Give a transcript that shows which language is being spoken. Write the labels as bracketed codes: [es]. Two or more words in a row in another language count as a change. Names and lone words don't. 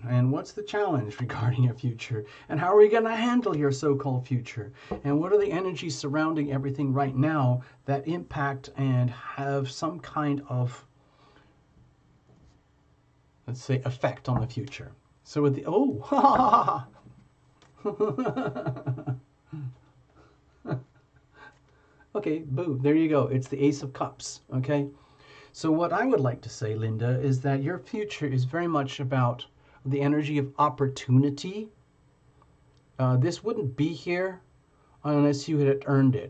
[en] And what's the challenge regarding your future? And how are we going to handle your so-called future? And what are the energies surrounding everything right now that impact and have some kind of, let's say, effect on the future? So with the, oh, ha ha ha. Okay, boom, there you go. It's the Ace of Cups, okay? So what I would like to say, Linda, is that your future is very much about the energy of opportunity. This wouldn't be here unless you had earned it.